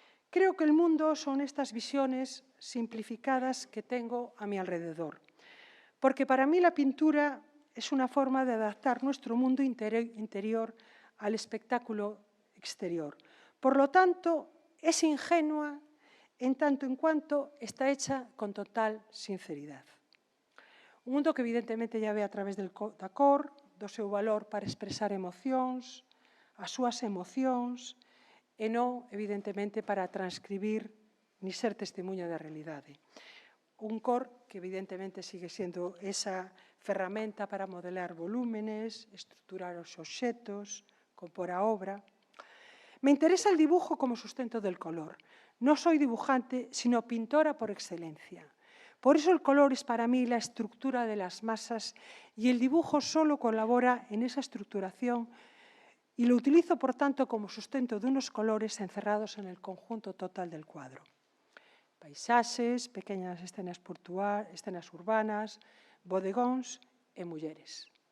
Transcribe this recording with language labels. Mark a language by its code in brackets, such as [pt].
[es] Creo que el mundo son estas visiones simplificadas que tengo a mi alrededor, porque para mí la pintura es una forma de adaptar nuestro mundo interior al espectáculo exterior. Por lo tanto, es ingenua en tanto en cuanto está hecha con total sinceridad. [gl] Un mundo que evidentemente ya ve a través da cor, do seu valor para expresar emocións, as súas emocións, e non, evidentemente, para transcribir ni ser testemunha da realidade. Un cor que, evidentemente, sigue sendo esa ferramenta para modelar volúmenes, estruturar os obxetos, compor a obra. [es] Me interesa el dibujo como sustento del color. No soy dibujante, sino pintora por excelencia. Por eso el color es para mí la estructura de las masas y el dibujo solo colabora en esa estructuración y lo utilizo, por tanto, como sustento de unos colores encerrados en el conjunto total del cuadro. [gl] Paisaxes, pequeñas escenas urbanas, bodegóns e mulleres.